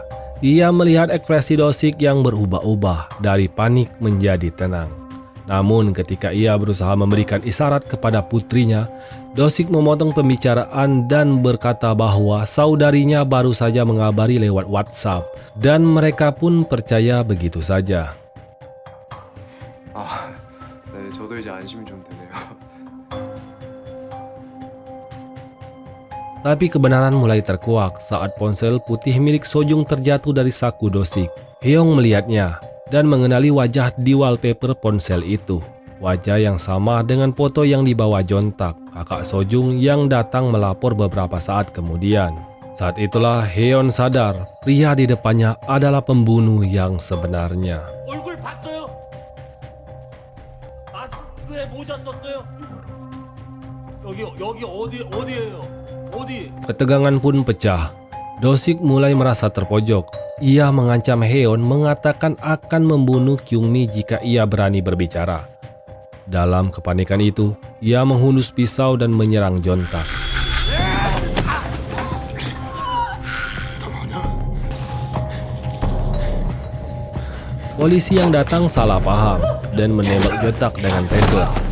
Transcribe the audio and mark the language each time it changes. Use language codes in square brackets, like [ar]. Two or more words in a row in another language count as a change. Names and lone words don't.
[id] Ia melihat ekspresi Do-sik yang berubah-ubah dari panik menjadi tenang. Namun ketika ia berusaha memberikan isyarat kepada putrinya, Do-sik memotong pembicaraan dan berkata bahwa saudarinya baru saja mengabari lewat WhatsApp, dan mereka pun percaya begitu saja. [ko] 네, 저도 이제 안심이 좀 되네요. [id] Tapi kebenaran mulai terkuak saat ponsel putih milik Sojung terjatuh dari saku Dosik. Heong melihatnya dan mengenali wajah di wallpaper ponsel itu. Wajah yang sama dengan foto yang dibawa Jontak, kakak Sojung yang datang melapor beberapa saat kemudian. Saat itulah Heon sadar pria di depannya adalah pembunuh yang sebenarnya. [ko] 얼굴 봤어요? 마스크에 모자 썼어요? 여기 어디예요? 어디? [id] Ketegangan pun pecah. Dosik mulai merasa terpojok. Ia mengancam Heon mengatakan akan membunuh Kyungmi jika ia berani berbicara. Dalam kepanikan itu, ia menghunus pisau dan menyerang Jontak. Polisi yang datang salah paham dan menembak Jontak dengan taser.